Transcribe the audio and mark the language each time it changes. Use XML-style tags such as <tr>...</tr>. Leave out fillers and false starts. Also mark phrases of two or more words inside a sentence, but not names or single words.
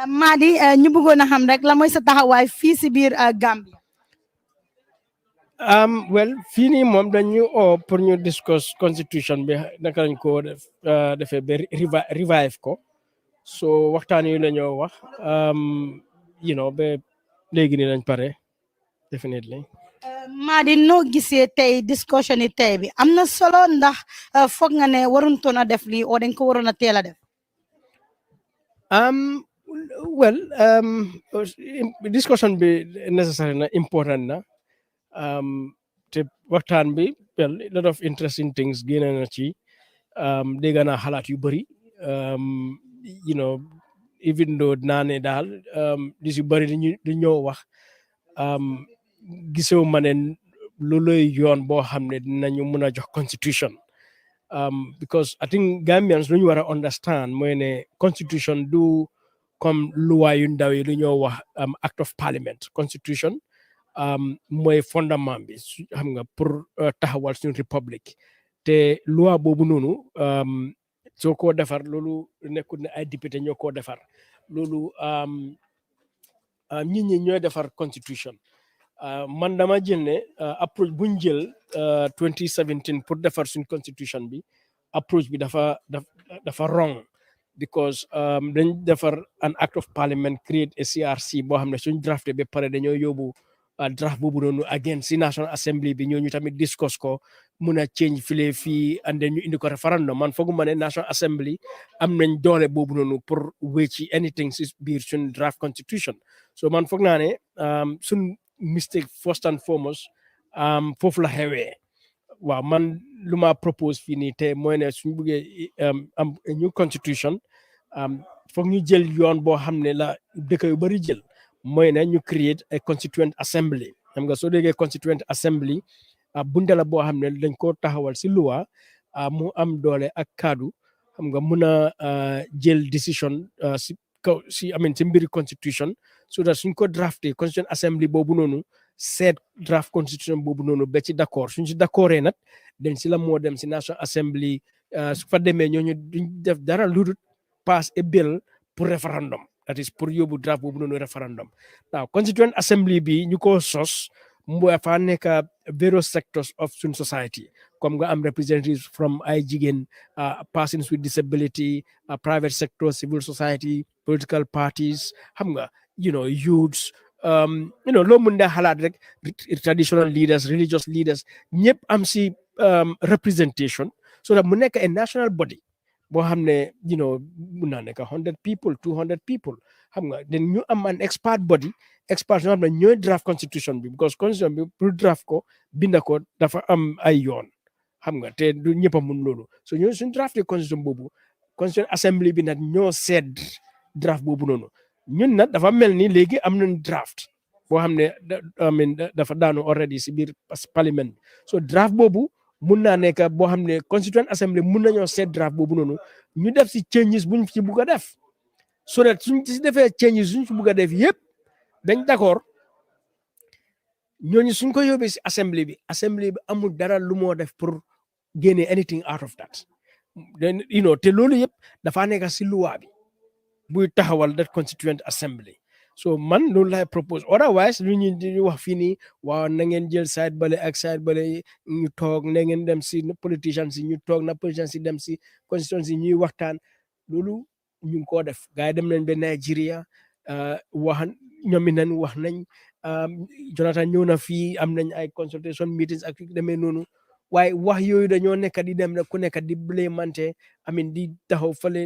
<wo>maa di ñu bëggoon a xam rek la mooy sa taxawaay fii si biir Gambia well fii nii moom dañu oo pour ñu discuss constitution bi naka lañ ko defee ba revive ko so waxtaan yi la ñoo wax</wo> <en>you know</en> <wo>ba léegi ni lañ pare definitely Madi noo gisee tey discussion yi tey bi am na solo ndax foog nga ne waruntoon a def lii oo dañ ko waroon a teel a def well discussion bi necessary na important na te waxtaan bi well</wo> <en>a lot of interesting things</en> <wo>génne na ci dégg naa xalaat yu bëri</wo> <en>you know</en> <wo>even though naa ne daal di si bëri di ñëw wax gisewu ma ne looluy yoon boo xam ne dinañu mën a jox constitution</wo> <en>because I think Gambians</en> <wo>lu ñu war a understand mooy ne constitution du comme loi yu ndaw yi lu ñoo wax</wo> <en>act of parliament</en> <wo>constitution mooy fondement bi xam nga pour taxawal suñu république te loi boobu noonu soo ko defar loolu nekkul ne ay député ñoo koo defar loolu nit ñi ñooy defar constitution man dama jël ne approche buñ jël 2017 pour defar suñ constitution bi approche bi dafa</wo> <en>wrong because</en> <wo>dañ defar</wo> <en>an act of parliament create a CRC</en> <wo>boo xam ne suñ drafté ba pare dañoo yóbbu draft boobu noonu again si National Assembly bi ñooñu tamit discuss ko mun a change fii</wo> <en>and then</en> <wo>ñu indi ko référendum man fooguma ne National Assembly am nañ doole boobu noonu pour wécci anything si biir suñ draft constitution so man foog naa ne suñ mistake</wo> <en>first and foremost</en> <wo>foofu la xewee waaw man lu ma propose fii nii te mooy ne suñ buggee am</wo> <en>new constitution</en> <wo>foog ñu jël yoon boo xam ne la dëkk yu bari jël mooy ne ñu</wo> <en>create a constituent assembly</en> <wo>xam nga soo déggee</wo> <en>constituent assembly</en> <wo>bunte la boo xam ne dañ ko taxawal si loi mu am doole ak kaddu xam nga mun a jël décision si kaw si mbiri constitution</wo> <en>so that</en> <wo>suñ ko drafté</wo> <en>constituent assembly</en> <wo>boobu noonu seet</wo> <en>draft constitution</en> <wo>boobu noonu ba ci d'accord suñ si d'accordé nag dañ si la moo dem si National Assembly su fa demee ñooñu duñ def dara lu dul</wo> <en>pass a bill</en> <wo>pour référendum</wo> <en>that is</en> <wo>pour yóbbu draft boobu noonu référendum waaw</wo> <en>constituent assembly</en> <wo>bi ñu ko sos mu fa nekk</wo> <en>various sectors of</en> <wo>suñ society comme nga am</wo> <en>representatives from</en> <wo>ay jigéen</wo> <en>persons with disability private sector civil society political parties</en> <wo>xam nga youths loo mën daa xalaat rek</wo> <en>traditional leaders religious leaders</en> <wo>ñëpp am si representation</wo> <en>so that</en> <wo>mu nekk</wo> <en>a national body</en> <wo>boo xam ne mun naa nekk</wo> <en>100 people 200 people</en> <wo>xam nga den ñu am</wo> <en>an expert body</en> <wo>expert ñoo xam ne ñooy</wo> <en>draft constitution</en> <wo>bi because constitution bi pour draft ko binda ko dafa am ay yoon xam nga te du ñëpp a mun loolu so ñooñu suñ drafté constitution boobu</wo> <en>constituent assembly</en> <wo>bi nag ñoo seet draft boobu noonu ñun nag dafa mel ni léegi am nañ draft boo xam ne dafa daanu already si biir parlement so draft boobu mun naa nekk boo xam ne</wo> <en>constituent assembly</en> <wo>mun nañoo seet draft boobu noonu ñu def si changes buñ ci bugg a def</wo> <en>so that</en> <wo>suñ si defee changes suñ ci bugg a def yëpp dañ d'accord ñooñu suñ ko yóbbee si assembly bi amul dara lu moo def pour génne</wo> <en>anything out of that then</en> <wo>te loolu yëpp dafaa nekk si luwaa bi buy taxawal</wo> <en>that constituent assembly</en> <wo>so man loolu laay propose otherwise lu ñu di wax fii nii waaw na ngeen jël side bale ak side bale ñu toog na ngeen dem si politicians yi ñu toog na politicians yi dem si constituency yi ñuy waxtaan loolu ñu ngi koo def gars yi dem nañ ba Nigeria wax ñoomi nañ wax nañ Jonathan ñëw na fii am nañ ay</wo> <en>consultation meetings</en> <wo>ak demee noonu waaye wax yooyu dañoo nekk di dem rek ku nekk di blémante di taxaw fële</wo>